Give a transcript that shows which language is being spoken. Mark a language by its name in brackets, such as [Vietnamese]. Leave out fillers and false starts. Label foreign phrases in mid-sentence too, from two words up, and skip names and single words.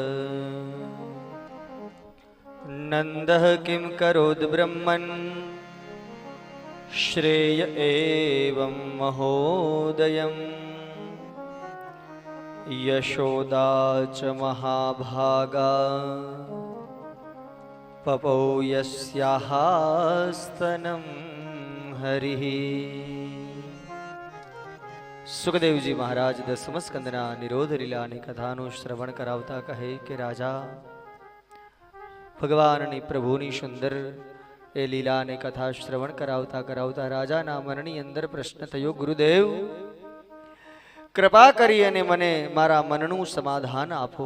[Sanskrit] नन्दः किं करोद् ब्रह्मन् श्रेय एवं महोदयम् यशोदा च महाभागा पपौ यस्याः स्तनं हरिः। [Gujarati] સુખદેવજી મહારાજ દસમ સ્કંદના નિરોધ લીલાની કથાનું શ્રવણ કરાવતા કહે કે રાજા, ભગવાનની પ્રભુની સુંદર એ લીલાની કથા શ્રવણ કરાવતા કરાવતા રાજાના મનની અંદર પ્રશ્ન થયો, ગુરુદેવ કૃપા કરી અને મને મારા મનનું સમાધાન આપો.